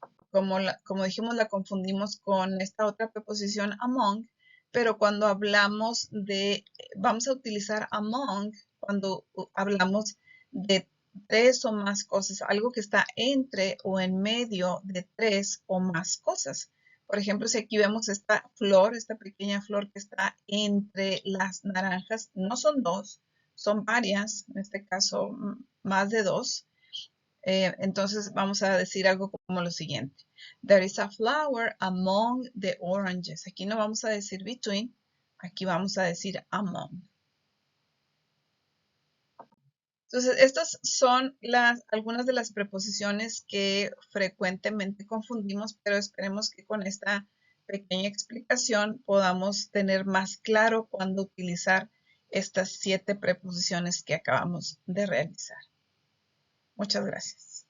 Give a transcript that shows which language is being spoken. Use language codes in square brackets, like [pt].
[es] Como dijimos, la confundimos con esta otra preposición among, pero cuando hablamos vamos a utilizar among cuando hablamos de tres o más cosas, algo que está entre o en medio de tres o más cosas. Por ejemplo, si aquí vemos esta flor, esta pequeña flor que está entre las naranjas, no son dos, son varias, en este caso más de dos. Entonces vamos a decir algo como lo siguiente. [en] There is a flower among the oranges. [es] Aquí no vamos a decir between, aquí vamos a decir among. Entonces, estas son algunas de las preposiciones que frecuentemente confundimos, pero esperemos que con esta pequeña explicación podamos tener más claro cuándo utilizar estas 7 preposiciones que acabamos de realizar. Muchas gracias.